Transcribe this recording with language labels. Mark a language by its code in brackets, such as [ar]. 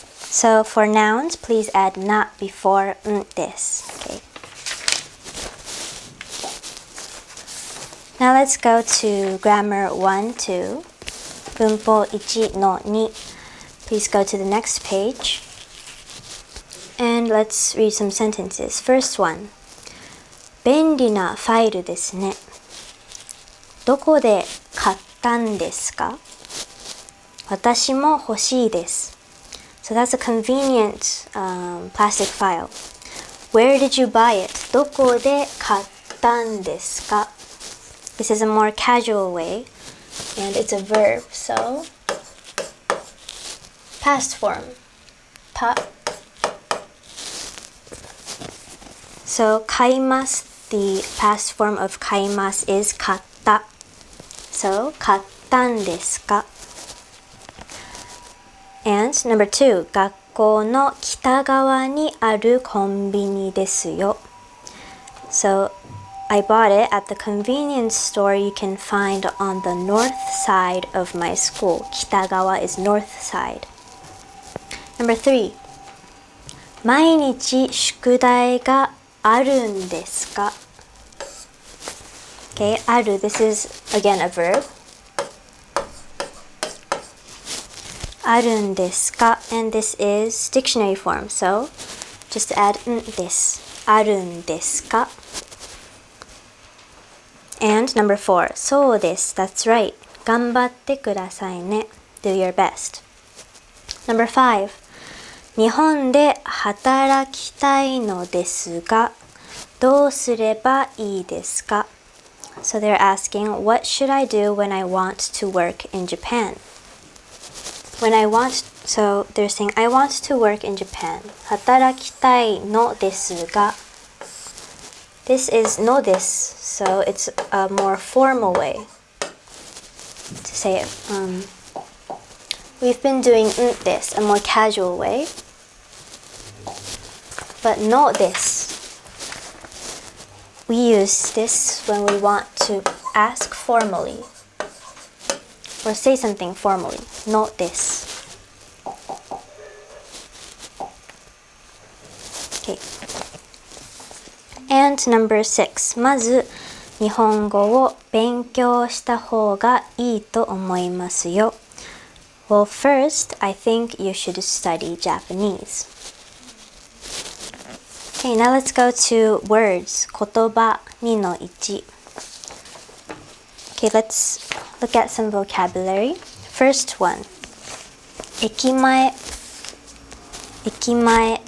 [en] So for nouns, please add na before this. Okay. Now let's go to grammar 1, 2. [ja] 文法1の2. [en] Please go to the next page. And let's read some sentences. First one. [ja] 便利なファイルですね。どこで買ったんですか？私も欲しいです。 [en] So that's a convenient plastic file. Where did you buy it? [ja] どこで買ったんですか? [en] This is a more casual way, and it's a verb, so past form. [ja] た. [en] So 買います, the past form of 買います is 買った. [ja] So 買ったんですか? [en] And number 2, [ja] 学校の北側にあるコンビニですよ. [en] So I bought it at the convenience store you can find on the north side of my school. 北側 is north side. Number 3, [ja] 毎日宿題があるんですか? [en] Okay, ある, this is again a verb. [ja] あるんですか? [en] And this is dictionary form, so just add んです。 [ja] あるんですか? [en] And number 4, [ja] そうです。 [en] That's right. [ja] 頑張ってくださいね. [en] Do your best. Number 5, [ja] 日本で働きたいのですが、どうすればいいですか? [en] So they're asking, what should I do when I want to work in Japan? So they're saying, I want to work in Japan. [ja] 働きたいのですが. [en] This is のです, so it's a more formal way to say it. We've been doing んです, a more casual way. But のです.We use this when we want to ask formally or say something formally. [ja] のです. [en] Okay. And number 6. [ja] まず日本語を勉強した方がいいと思いますよ. [en] Well, first, I think you should study Japanese. Okay, now let's go to words. [ja] 言葉2の1. [en] Okay, let's look at some vocabulary. First one. 駅前.駅前.